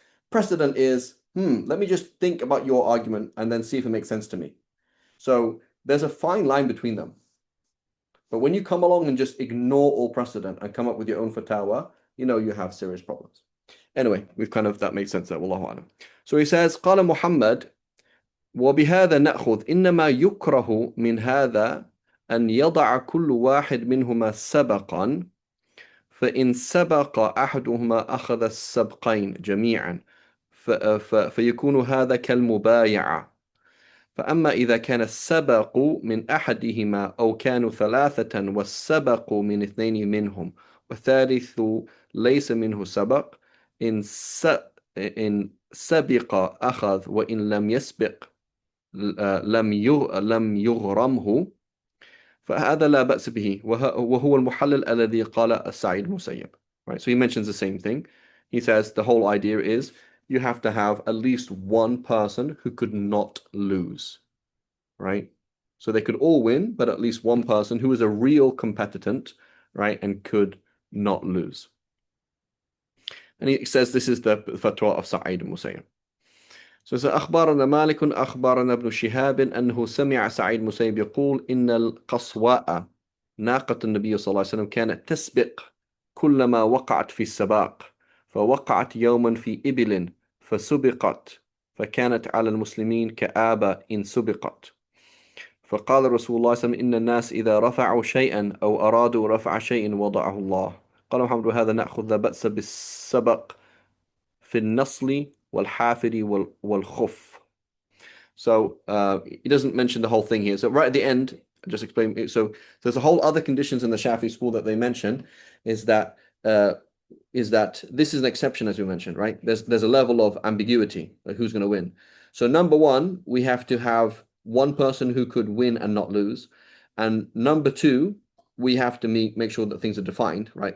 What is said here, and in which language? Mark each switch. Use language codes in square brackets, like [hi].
[en] Precedent is, let me just think about your argument and then see if it makes sense to me. So there's a fine line between them. But when you come along and just ignore all precedent and come up with your own fatwa, you have serious problems. Anyway, that makes sense there. Wallahu alam. So he says, [ar] قال محمد وبهذا نأخذ إنما يكره من هذا أن يضع كل واحد منهما سبقا فإن سبق أحدهما أخذ السبقين جميعا فيكون هذا كالمبايعة فأما إذا كان السبق من أحدهما أو كانوا ثلاثة والسبق من اثنين منهم والثالث ليس منه سبق إن سبق أخذ وإن لم يسبق لم يغرمه فهذا لا بأس به وهو المحلل الذي قال السعيد المسيب. [en] Right, so he mentions the same thing. He says the whole idea is you have to have at least one person who could not lose. Right? So they could all win, but at least one person who is a real competent, right, and could not lose. And he says this is the fatwa of Sa'id al-Musayyib. [ar] So أخبرنا مالك أخبرنا ابن شهاب أنه سمع سعيد المسيب يقول إن القصواء ناقة النبي صلى الله عليه وسلم كانت تسبق كلما وقعت في السباق فوقعت يوما في إبل فسبقت فكانت على المسلمين كآبة إن سبقت فقال رسول الله صلى الله عليه وسلم إن الناس إذا رفعوا شيئا أو أرادوا رفع شيء وضعه الله. قال محمد هذا نأخذ لا بأس بالسبق في النصل والحافر والخف. [en] So he doesn't mention the whole thing here. So right at the end, just explain. So there's a whole other conditions in the Shafi school that they mention is that is that this is an exception, as we mentioned, right? There's a level of ambiguity, like who's going to win. So number one, we have to have one person who could win and not lose, and number two, we have to make sure that things are defined, right?